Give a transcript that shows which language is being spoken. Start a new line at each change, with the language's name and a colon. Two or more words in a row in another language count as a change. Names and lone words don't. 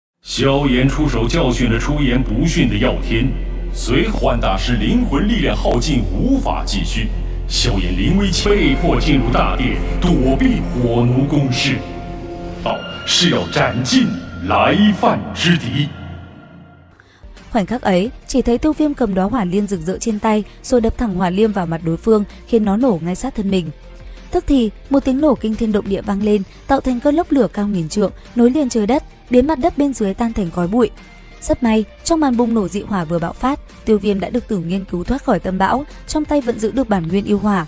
Chinese: 萧炎出手教训了出言不逊的药天，随幻大师灵魂力量耗尽，无法继续。萧炎临危被迫进入大殿，躲避火奴攻势。道是要斩尽来犯之敌。
Vietnamese: Khoảnh khắc ấy, chỉ thấy Tiêu Viêm cầm đóa hỏa liên rực rỡ trên tay, rồi đập thẳng hỏa liêm vào mặt đối phương, khiến nó nổ ngay sát thân mình. Tức thì, một tiếng nổ kinh thiên động địa vang lên, tạo thành cơn lốc lửa cao nghìn trượng, nối liền trời đất, biến mặt đất bên dưới tan thành khói bụi. Rất may, trong màn bùng nổ dị hỏa vừa bạo phát, Tiêu Viêm đã được Tử Nghiên cứu thoát khỏi tâm bão, trong tay vẫn giữ được bản nguyên yêu hỏa.